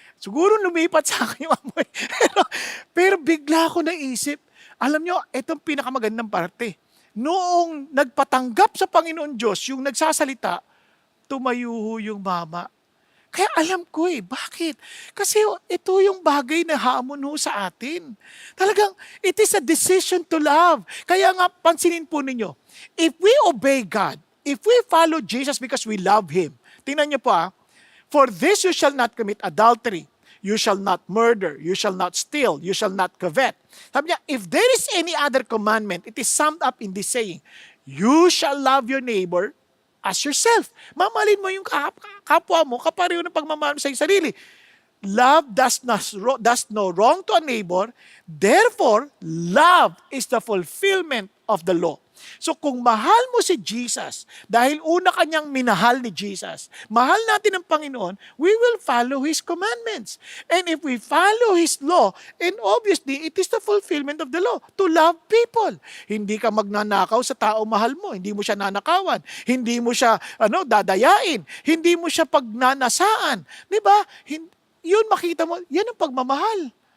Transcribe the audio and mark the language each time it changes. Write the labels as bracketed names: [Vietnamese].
[Filipino] Siguro lumipat sa akin yung amoy. pero bigla ako naisip, alam niyo, itong pinakamagandang parte. Noong nagpatanggap sa Panginoon Diyos, yung nagsasalita, tumayo yung mama. Kaya alam ko bakit? Kasi ito yung bagay na hamon ho sa atin. Talagang, [English] it is a decision to love. [Filipino] Kaya nga, pansinin po ninyo, [English] if we obey God, if we follow Jesus because we love Him, [Filipino] tingnan niyo po [English] for this you shall not commit adultery, you shall not murder, you shall not steal, you shall not covet. [Filipino] Sabi niya, [English] if there is any other commandment, it is summed up in this saying, you shall love your neighbor as yourself. [Filipino] Mamahalin mo yung kapwa mo, kapareho ng pagmamahal mo sa iyong sarili. [English] Love does no wrong to a neighbor, therefore, love is the fulfillment of the law. [Filipino] So kung mahal mo si Jesus, dahil una kanyang minahal ni Jesus, mahal natin ang Panginoon, [English] we will follow His commandments. And if we follow His law, and obviously, it is the fulfillment of the law, to love people. [Filipino] Hindi ka magnanakaw sa tao mahal mo, hindi mo siya nanakawan, hindi mo siya dadayain, hindi mo siya pagnanasaan. Diba? Yun makita mo, yan ang pagmamahal.